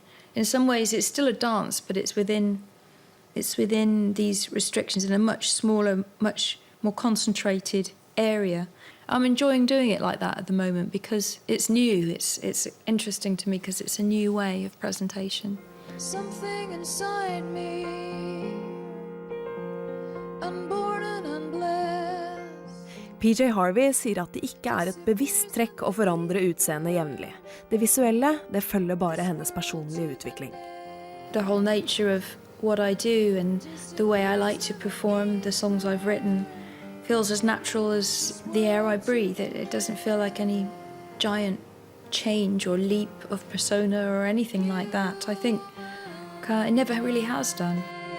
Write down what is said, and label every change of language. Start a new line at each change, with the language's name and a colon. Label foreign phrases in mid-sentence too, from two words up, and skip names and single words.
English: In some ways it's still a dance, but it's within these restrictions in a much smaller, much more concentrated area. I'm enjoying doing it like that at the moment because it's new. It's interesting to me because it's a new way of presentation. Something inside me, unborn and unblessed.
Norwegian: PJ Harvey sier at det ikke er et bevisst trekk å forandre utseendet jevnlig. Det visuelle, det følger bare hennes personlige utvikling.
English: The whole nature of what I do and the way I like to perform the songs I've written feels as natural as the air I breathe. It doesn't feel like any giant change or leap of persona or anything like that. I think it never really has done.